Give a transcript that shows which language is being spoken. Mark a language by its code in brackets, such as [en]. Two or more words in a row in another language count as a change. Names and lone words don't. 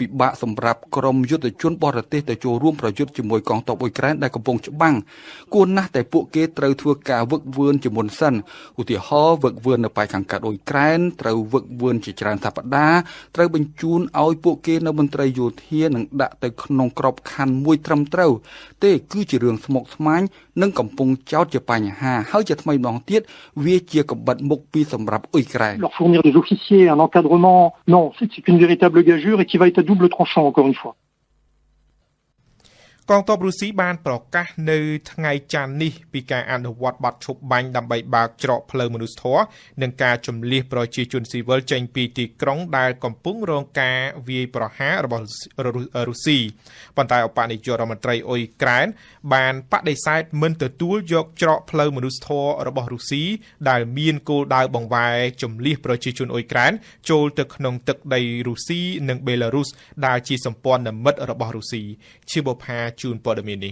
[km] បាកសម្រាប់ក្រុមយុទ្ធជនបរទេសទៅចូលរួមប្រយុទ្ធជាមួយកងទ័ពអ៊ុយក្រែនដែលកំពុងច្បាំងគួរណាស់តែពួកគេត្រូវធ្វើការវឹកវើជាមុនសិនឧទាហរណ៍វឹកវើនៅប៉ែកខាងកើតអ៊ុយក្រែនត្រូវវឹកវើជាច្រើនសប្តាហ៍ត្រូវបញ្ជូនឲ្យពួកគេនៅមន្ត្រីយោធានិងដាក់ទៅក្នុងក្របខ័ណ្ឌមួយត្រឹមត្រូវទេគឺជារឿងស្មុគស្មាញនិងកំពុងចោទជាបញ្ហាហើយជាថ្មីម្ដងទៀតវាជាកបិតមុខពីសម្រាប់អ៊ុយក្រែន [fr] Leur fournir des officiers, un encadrement, non, c'est une véritable gageure et qui va être à double tranchant encore une fois. [km] កងទ័ពរុស្ស៊ីបានប្រកាសនៅថ្ងៃច័ន្ទនេះពីការអនុវត្តបទឈប់បាញ់ដើម្បីបើកច្រកផ្លូវមនុស្សធម៌ និងការជម្លៀសប្រជាជនស៊ីវិលចេញពីទីក្រុងដែលកំពុងរងការវាយប្រហាររបស់រុស្ស៊ីប៉ុន្តែឧបនាយករដ្ឋមន្ត្រីអ៊ុយក្រែនបានបដិសេធមិនទទួលយកច្រកផ្លូវមនុស្សធម៌របស់រុស្ស៊ីដែលមានគោលដៅបង្វែរជម្លៀសប្រជាជនអ៊ុយក្រែនចូលទៅក្នុងទឹកដីរុស្ស៊ីនិងបេឡារុសដែលជាសម្ព័ន្ធមិត្តរបស់រុស្ស៊ីជាបុប្ផាជួនព័ត៌មាននេះ